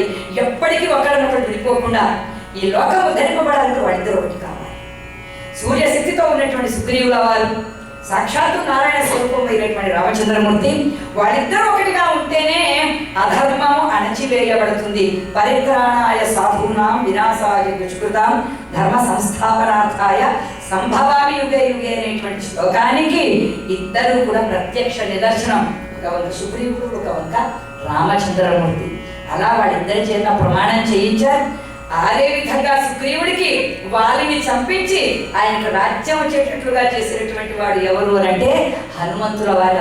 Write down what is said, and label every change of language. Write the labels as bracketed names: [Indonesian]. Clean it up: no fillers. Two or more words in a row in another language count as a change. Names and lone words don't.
[Telugu] ఎప్పటికీ ఒకరినొకరు విడిపోకుండా ఈ లోకం ఉద్ధరింపబడాలంటే వాడిద్దరు ఒకటి కావాలి. సూర్యశక్తితో ఉన్నటువంటి సుగ్రీవుల వారు, సాక్షాత్తు నారాయణ స్వరూపమైనటువంటి రామచంద్రమూర్తి, వాళ్ళిద్దరూ ఒకటిగా ఉంటేనే అధర్మము అణచివేయబడుతుంది. [Sanskrit] పరిత్రాణాయ సాధూనాం వినాశాయ దుష్కృతాం ధర్మ సంస్థాపనార్థాయ సంభవామి యుగే యుగే [Telugu] అనేటువంటి శ్లోకానికి ఇద్దరు కూడా ప్రత్యక్ష నిదర్శనం. ఒక వంక సుగ్రీవుడు, ఒక వంక రామచంద్రమూర్తి. అలా వాళ్ళిద్దరి చేత ప్రమాణం చేయించారు. అదే విధంగా సుగ్రీవుడికి వాలిని చంపించి ఆయనకు రాజ్యం వచ్చేటట్లుగా చేసినటువంటి వాడు ఎవరు అని అంటే హనుమంతుల వారి.